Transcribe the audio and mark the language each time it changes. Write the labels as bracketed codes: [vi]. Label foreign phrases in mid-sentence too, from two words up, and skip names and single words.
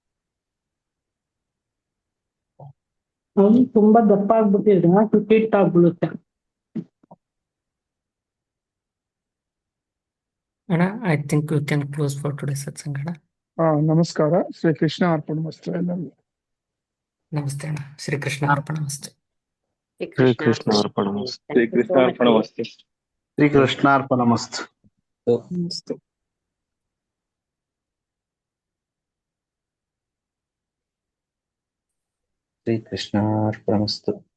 [kn] ಅವನು ತುಂಬಾ ದಪ್ಪ ಆಗ್ಬಿಟ್ಟಿದ್ರೆ ಹಿಟ್ ಆಗ್ಬಿಡುತ್ತೆ. [en] ಅಣ್ಣ I think you can close for today ಸತ್ಸಂಗ ಅಣ್ಣ. [kn] ನಮಸ್ಕಾರ. ಶ್ರೀ ಕೃಷ್ಣ ಅರ್ಪಣಮಸ್ತು ಎಲ್ಲರಿಗೂ. ನಮಸ್ತೆ ಅಣ್ಣ. ಶ್ರೀಕೃಷ್ಣ ಅರ್ಪಣಮಸ್ತು. ಶ್ರೀ ಕೃಷ್ಣ ಅರ್ಪಣಮಸ್ತು. ಶ್ರೀ ಕೃಷ್ಣ ಅರ್ಪಣಮಸ್ತು. ಶ್ರೀ ಕೃಷ್ಣ ಅರ್ಪಣಮಸ್ತು. ಶ್ರೀ ಕೃಷ್ಣ ಅರ್ಪಣಮಸ್ತು.